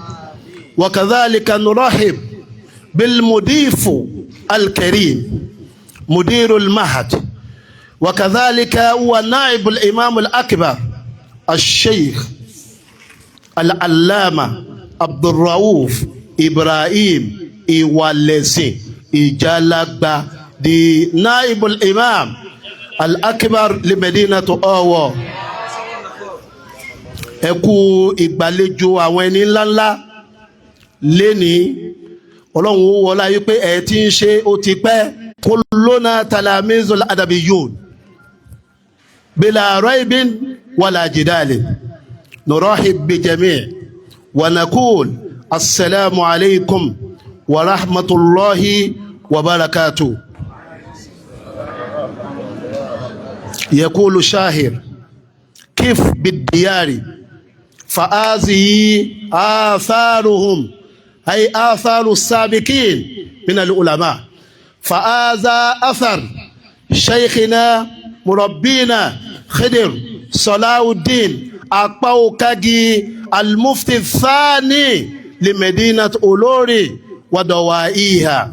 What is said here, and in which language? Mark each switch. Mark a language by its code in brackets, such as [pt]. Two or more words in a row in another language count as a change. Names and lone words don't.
[ar] وكذلك نرحب بالمضيف الكريم مدير المعهد، وكذلك هو نائب الإمام الأكبر الشيخ العلامة عبد الرؤوف إبراهيم إيوالسي إجالغبا دي نائب الإمام الأكبر لمدينة آوى. [yo] ẹ kú ìgbàlejò àwọn ẹni ńláńlá lẹ́ni ọlọ́run ó wọlá yí pé ẹ ti ń ṣe ó ti pẹ́. [ar] كلنا تلاميذ الأدبيون بلا ريب ولا جدال نرحب بجميع ونقول السلام عليكم ورحمة الله وبركاته. يقول شاهر كيف بالديار فهذه آثارهم أي آثار السابقين من العلماء، فهذا أثر شيخنا مربينا خضر صلاح الدين أقبوكاجي المفتي الثاني لمدينة أولوري ودوائيها.